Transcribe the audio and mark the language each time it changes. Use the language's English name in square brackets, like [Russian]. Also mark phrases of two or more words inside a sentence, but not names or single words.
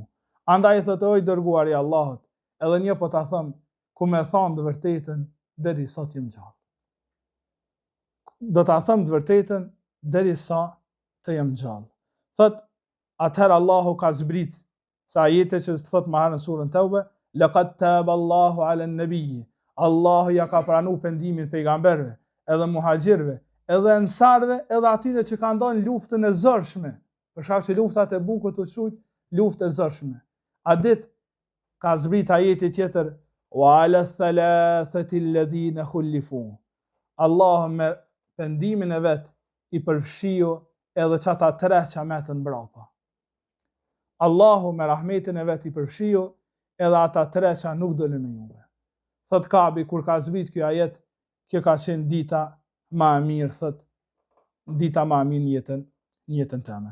[Albanian] Andaj thotë o i dërguari i Allahut, edhe një po ta them, ku më thon të vërtetën deri sot jam gjallë. Do ta them të vërtetën deri sa të jem gjallë. Thot atëherë Allahu ka zbrit sa ajete që thot më herë në surën Tauba, [Arabic] لقد تاب الله على النبي. [Albanian] Allahu ja ka pranu pendimin pejgamberëve, edhe muhaxhirëve, edhe ensarëve, edhe atyre që kanë ndonë luftën e zërshme. Për shkak se luftat e Bukut u quajnë luftë e zërshme. A dit ka zbrit ajeti tjetër, [Arabic] وعلى الثلاثة الذين خلفوا. [Albanian] Allahu me pendimin e vet i përfshiu edhe çata tre që metën brapa. Allahu me rahmetin e vet i përfshiu edhe ata tre që nuk dolën me juve. Thot Kabi, kur ka zbrit kjo ajet, kjo ka qenë dita ma e mirë, thot, dita ma e mirë në jetën teme.